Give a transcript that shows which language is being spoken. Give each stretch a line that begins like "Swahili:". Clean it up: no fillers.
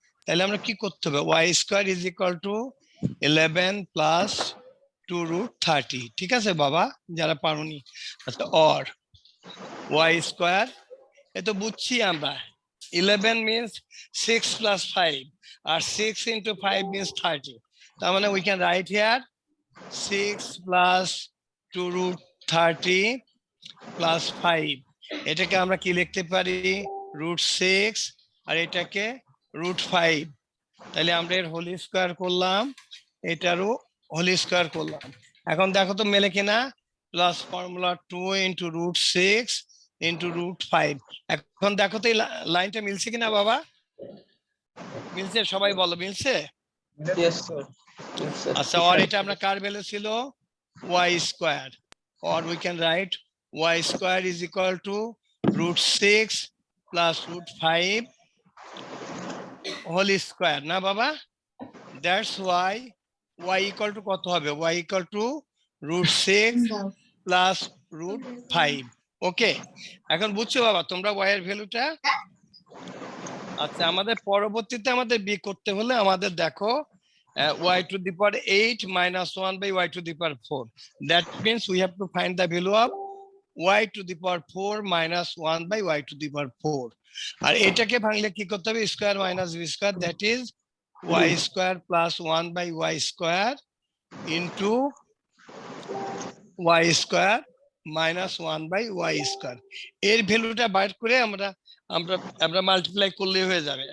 Bangla: তাহলে আমরা কি করতে হবে, Y square is equal to 11 plus 2√30। ঠিক আছে বাবা, যারা পারোনি। আচ্ছা, অর ওয়াই স্কোয়ার, এ তো বুঝছি আমরা, 11 মিনস 6 plus 5 আর 6 into 5 means 30। তার মানে
English: we can write here 6 plus 2√30 plus 5।
Bangla: এটাকে আমরা কি লিখতে পারি, √6, আর এটাকে √5। তাহলে আমরা এর হোল স্কোয়ার করলাম, এটারও হোল স্কোয়ার করলাম। এখন দেখো তো মেলে কিনা, প্লাস ফর্মুলা 2 into √6 into √5। এখন দেখো তো এই লাইনটা মিলছে কিনা বাবা, মিলছে? সবাই বলো মিলছে? আচ্ছা, আর এটা আমরা কার ভ্যালু ছিল, Y square,
English: or we can write y square is equal to √6 plus √5 whole square,
Bangla: না বাবা?
English: That's why y equal to
Bangla: কত হবে,
English: y equal to √6 plus √5।
Bangla: ওকে, এখন বুঝছো বাবা তোমরা y এর ভ্যালুটা? আচ্ছা, আমাদের পরবর্তীতে আমাদের বি করতে হলে আমাদের দেখো
English: y to the power 8 minus 1 by y to the power 4. That means we have to find the value of y to the power 4 minus 1 by y to the power 4.
Bangla: আর এটাকে ভাঙলে কি করতে হবে, square minus B square, that is y square plus 1 by y square into y square minus 1 by y square. এর ভ্যালুটা বাইর করে আমরা আমরা আমরা মাল্টিপ্লাই করলে হয়ে যাবে।